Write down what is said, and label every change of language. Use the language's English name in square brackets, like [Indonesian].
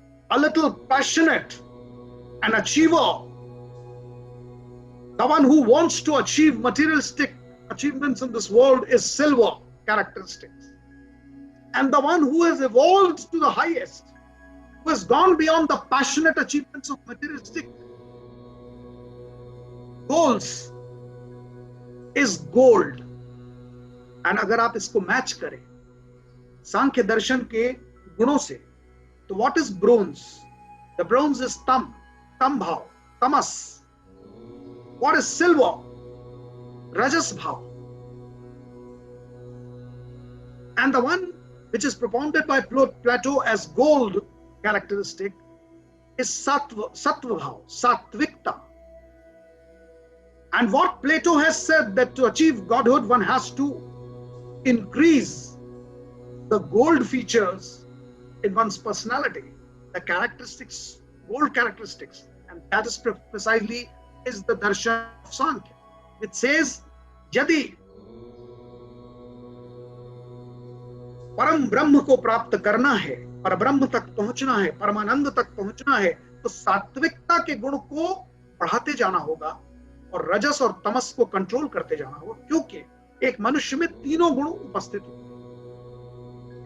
[English] A little passionate, an achiever, the one who wants to achieve materialistic achievements in this world is silver characteristics. And the one who has evolved to the highest who has gone beyond the passionate achievements of materialistic goals, is gold. [Hindi] And अगर आप इसको match करें सांख्य दर्शन के गुणों से, तो [English] what is bronze? The bronze is tam bhav, tamas. What is silver? Rajas bhav. And the one which is propounded by Plato as gold characteristic is sattva bhav, sattvikta. And what Plato has said, that to achieve godhood one has to increase the gold features in one's personality, the characteristics, gold characteristics, and that is precisely is the darshan of Sankhya. It says, [Hindi] यदि परम ब्रह्म को प्राप्त करना है, पर ब्रह्म तक पहुंचना है, परमानंद तक पहुंचना है, तो सात्विकता के गुण को बढ़ाते जाना होगा और रजस और तमस को कंट्रोल करते जाना होगा, क्योंकि एक मनुष्य में तीनों गुण उपस्थित होते हैं।